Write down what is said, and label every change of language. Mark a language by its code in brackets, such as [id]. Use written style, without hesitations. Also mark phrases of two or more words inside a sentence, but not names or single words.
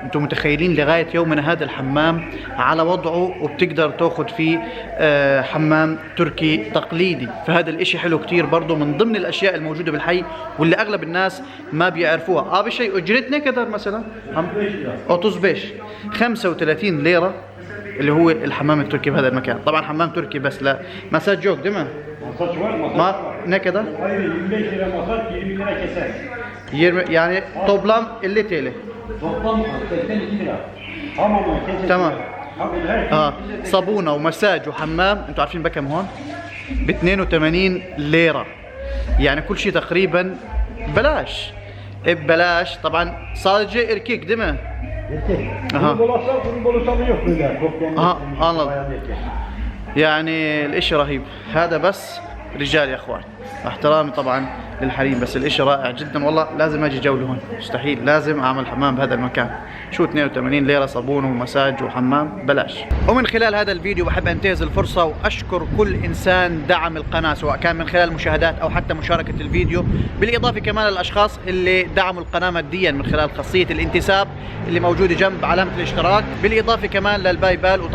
[ar] انتم متخيلين لغاية يومنا هذا الحمام على وضعه، وبتقدر تاخذ فيه حمام تركي تقليدي. فهذا الاشي حلو كتير برضو، من ضمن الاشياء الموجودة بالحي واللي اغلب الناس ما بيعرفوها. بشيء اجرتنا كدر مثلا 35 ليرة اللي هو الحمام التركي بهذا المكان. طبعا حمام تركي بس لا مساج [tr] yok değil mi? Ma ne kadar? 25 lira masaj, 20 lira keser. 20 yani toplam 50 TL. Toplam 82 lira. Tamam keser. [ar] تمام. صابونة ومساج وحمام انتوا عارفين بكم هون؟ ب 82 ليرة. يعني كل شيء تقريبا ببلاش. ببلاش طبعا. [tr] sadece erkek değil mi? Bunun bolusu yok böyle. anladım. [ar] يعني الاشي رهيب. هذا بس رجال يا اخوان، احترامي طبعا للحريم، بس الاشي رائع جدا والله. لازم اجي جولة هون، مستحيل، لازم اعمل حمام بهذا المكان. شو 82 ليرة صابون ومساج وحمام بلاش. ومن خلال هذا الفيديو بحب انتهز الفرصة واشكر كل انسان دعم القناة، سواء كان من خلال مشاهدات او حتى مشاركة الفيديو، بالاضافة كمان للاشخاص اللي دعموا القناة ماديا من خلال خاصية الانتساب اللي موجودة جنب علامة الاشتراك، بالاضافة كمان للباي بال.